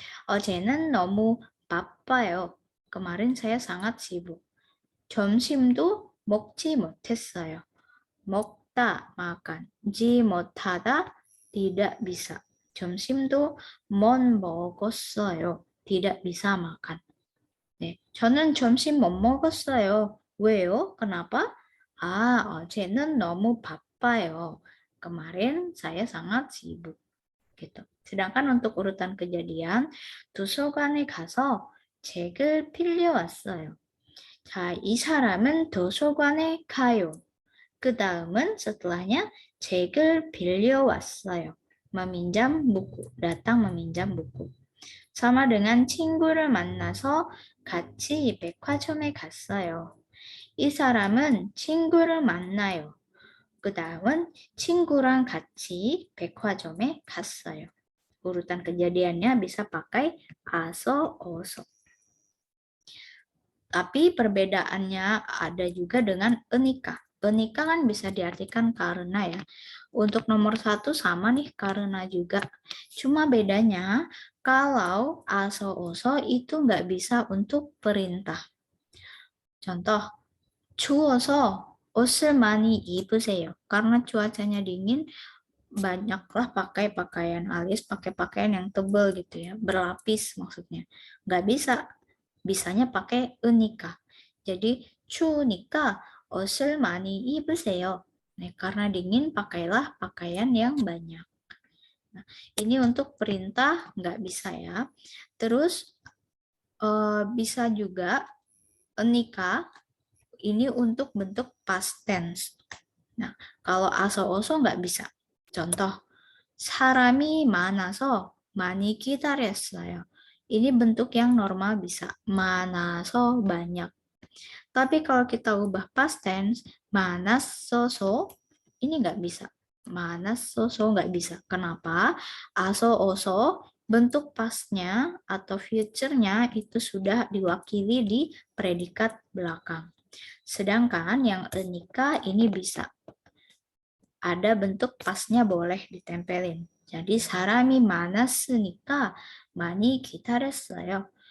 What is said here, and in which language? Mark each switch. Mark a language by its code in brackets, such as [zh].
[ko] 어제는 너무 바빠요. [id] kemarin saya sangat sibuk. [ko] 점심도 먹지 못했어요. 먹다, makan. 지 못하다, [id] tidak bisa. [ko] 점심도 못 먹었어요. [id] tidak bisa makan. [ko] 네, 저는 점심 못 먹었어요. 왜요? [id] kenapa? [ko] 어제는 너무 바빠요. [id] kemarin saya sangat sibuk. gitu. Sedangkan untuk urutan kejadian, [ko] 도서관에 가서 책을 빌려왔어요. 자, 이 사람은 도서관에 가요. 그 다음은 setelahnya 책을 빌려왔어요. [id] meminjam buku, datang meminjam buku. sama dengan [ko] 친구를 만나서 같이 백화점에 갔어요. 이 사람은 친구를 만나요. 그 다음은 친구랑 같이 백화점에 갔어요. [id] Urutan kejadiannya bisa pakai aso, oso. Tapi perbedaannya ada juga dengan enika. Enika kan bisa diartikan karena ya. Untuk nomor 1 sama nih karena juga. Cuma bedanya kalau aso, oso itu nggak bisa untuk perintah. [ko] Contoh, 추워서 옷을 많이 입으세요. [id] Karena cuacanya dingin, banyaklah pakai pakaian alis, pakai pakaian yang tebal gitu ya, berlapis maksudnya. Nggak bisa, bisanya pakai unika. [ko] Jadi, 추우니까 옷을 많이 입으세요. [id] Nah, karena dingin, pakailah pakaian yang banyak. Nah, ini untuk perintah nggak bisa ya. Terus, bisa juga unika, ini untuk bentuk past tense. Nah, kalau aso-oso nggak bisa. [ko] Contoh, 사람이 많아서 많이 기다렸어요. [id] Ini bentuk yang normal bisa. [ko] 많아서 [id] banyak. Tapi kalau kita ubah past tense, [ko] 많았어서, [id] ini nggak bisa. [ko] 많았어서 [id] nggak bisa. Kenapa? 아서-oso, bentuk pastnya atau future-nya itu sudah diwakili di predikat belakang. Sedangkan yang enika ini bisa. Ada bentuk pasnya boleh ditempelin. [ko] Jadi 사람이 많았으니까 많이 기다렸어요.